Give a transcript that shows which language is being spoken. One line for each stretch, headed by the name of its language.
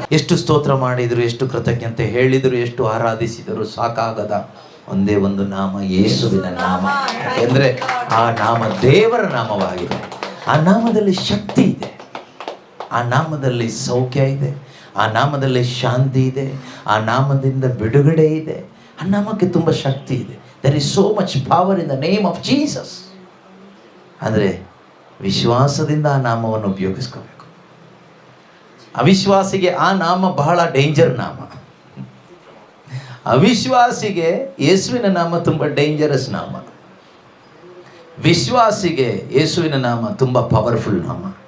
Kannada: ಎಷ್ಟು ಸ್ತೋತ್ರ ಮಾಡಿದರು, ಎಷ್ಟು ಕೃತಜ್ಞತೆ ಹೇಳಿದರು, ಎಷ್ಟು ಆರಾಧಿಸಿದರು, ಸಾಕಾಗದ ಒಂದೇ ಒಂದು ನಾಮ, ಯೇಸುವಿನ ನಾಮ. ಯಾಕೆಂದರೆ ಆ ನಾಮ ದೇವರ ನಾಮವಾಗಿದೆ. ಆ ನಾಮದಲ್ಲಿ ಶಕ್ತಿ ಇದೆ, ಆ ನಾಮದಲ್ಲಿ ಸೌಖ್ಯ ಇದೆ, ಆ ನಾಮದಲ್ಲಿ ಶಾಂತಿ ಇದೆ, ಆ ನಾಮದಿಂದ ಬಿಡುಗಡೆ ಇದೆ. ಆ ನಾಮಕ್ಕೆ ತುಂಬ ಶಕ್ತಿ ಇದೆ.
English: There is so much power in the name of Jesus.
Kannada: ಅಂದರೆ ವಿಶ್ವಾಸದಿಂದ ಆ ನಾಮವನ್ನು ಉಪಯೋಗಿಸ್ಕೋಬೇಕು. ಅವಿಶ್ವಾಸಿಗೆ ಆ ನಾಮ ಬಹಳ ಡೇಂಜರ್ ನಾಮ. ಅವಿಶ್ವಾಸಿಗೆ ಯೇಸುವಿನ ನಾಮ ತುಂಬ ಡೇಂಜರಸ್ ನಾಮ. ವಿಶ್ವಾಸಿಗೆ ಯೇಸುವಿನ ನಾಮ ತುಂಬ ಪವರ್ಫುಲ್ ನಾಮ.